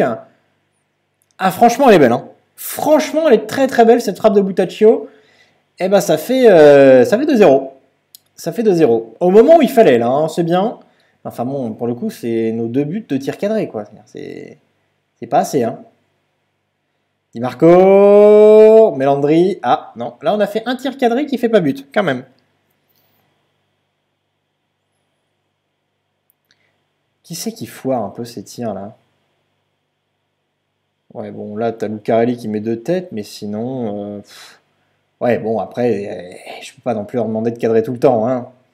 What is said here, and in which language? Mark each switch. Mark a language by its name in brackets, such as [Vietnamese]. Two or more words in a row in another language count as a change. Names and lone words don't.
[French] Ah, franchement, elle est belle, hein. Franchement, elle est très très belle, cette frappe de Boutaccio. Eh ben, ça fait 2-0. Ça fait 2-0. Au moment où il fallait, là, hein, c'est bien. Enfin bon, pour le coup, c'est nos 2 buts de tir cadré, quoi. C'est pas assez, hein. Di Marco, Melandri. Ah, non. Là, on a fait un tir cadré qui fait pas but, quand même. Qui c'est qui foire un peu ces tirs, là? Ouais, bon, là, t'as Lucarelli qui met 2 têtes, mais sinon... ouais, bon, après, je peux pas non plus leur demander de cadrer tout le temps, hein.